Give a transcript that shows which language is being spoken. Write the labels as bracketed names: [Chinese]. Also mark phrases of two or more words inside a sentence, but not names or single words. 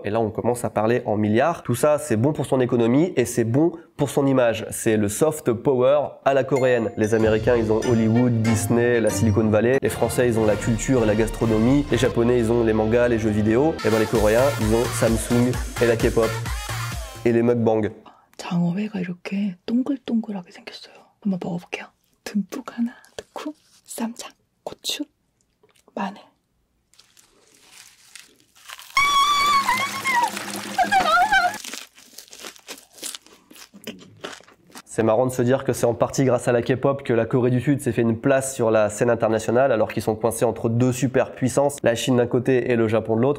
[French] Et là, on commence à parler en milliards. Tout ça, c'est bon pour son économie et c'est bon pour son image. C'est le [English] soft power [French] à la coréenne. Les Américains, ils ont Hollywood, Disney, la Silicon Valley. Les Français, ils ont la culture et la gastronomie. Les Japonais, ils ont les mangas, les jeux vidéo. Et ben les Coréens, ils ont Samsung et la K-pop. Et les mukbangs. [Korean] 장어회가 이렇게 동글동글하게 생겼어요. 한번 먹어볼게요. 듬뿍 하나 넣고 쌈장, 고추, 마늘. [French] C'est marrant de se dire que c'est en partie grâce à la K-pop que la Corée du Sud s'est fait une place sur la scène internationale alors qu'ils sont coincés entre deux superpuissances, la Chine d'un côté et le Japon de l'autre.